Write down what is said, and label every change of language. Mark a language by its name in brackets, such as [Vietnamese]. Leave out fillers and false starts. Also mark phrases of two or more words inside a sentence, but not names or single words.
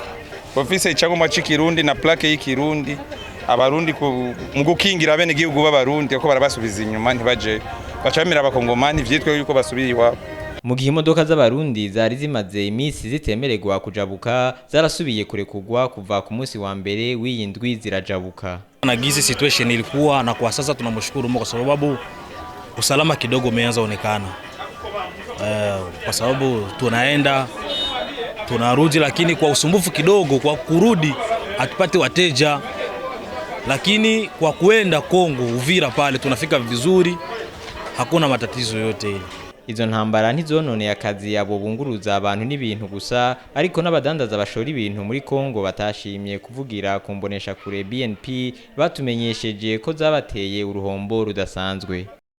[Rundi] Office icagomba c'ikirundi na plaque y'ikirundi abarundi mu gukingira bene gihugu b'abarundi ko barabasubiza inyuma ntibaje bacamira abakongomani vyitwe yuko basubira iwabo. Mu gihe imodoka z'abarundi zari zimaze imisi zitemererwa kujabuka zarasubiye kurekugwa kuva ku munsi wa mbere w'iyindwi zirajabuka. [Swahili] Na gizi situation ilikuwa na kwa sasa tunamshukuru Mungu kwa sababu usalama kidogo umeanza onekana. Kwa sababu tunaenda tunarudi, lakini kwa usumbufu kidogo kwa kurudi hatupati wateja, lakini kwa kuenda Kongo Uvira pale tunafika vizuri, hakuna matatizo yote ile. [Rundi] Izo ntambara ntizononeye akazi abo bunguruza abantu n'ibintu gusa, ariko n'abadandaza bashora ibintu muri Kongo batashimye kuvugira ku mbonesha kure BNP batumenyesheje ko zabateye uruhombo rudasanzwe.